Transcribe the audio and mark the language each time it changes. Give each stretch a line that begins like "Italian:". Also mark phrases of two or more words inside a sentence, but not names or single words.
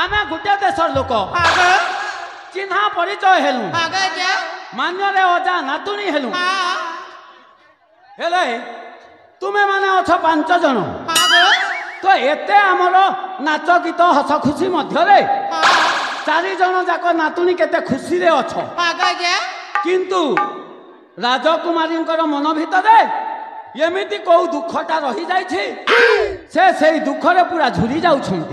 Odia: ଗୋଟେ ଦେଶର ଲୋକ ହଁ ଗୋ ଚିହ୍ନା ପରିଚୟ ହେଲୁ ହଁ ଗୋ ଯା ମାନ୍ୟରେ ଅଜା ନାତୁଣୀ ହେଲୁ हाँ ହେଲେ ତୁମେ ମାନେ ଅଛ 5 ଜଣ ହଁ ଗୋ ତ ଏଠି ଆମର ନାଚ ଗୀତ ହସ ଖୁସି ମଧ୍ୟ ରେ हाँ 4 ଜଣ ଯାକ ନାତୁଣୀ କେତେ ଖୁସି ରେ ଅଛ ହଁ ଗୋ ଯା କିନ୍ତୁ ରାଜକୁମାରୀଙ୍କର ମନ ଭିତରେ ଏମିତି କୋ ଦୁଖଟା ରହି ଯାଇଛି ସେ ସେଇ ଦୁଖରେ ପୂରା ଝୁରି ଯାଉଛନ୍ତି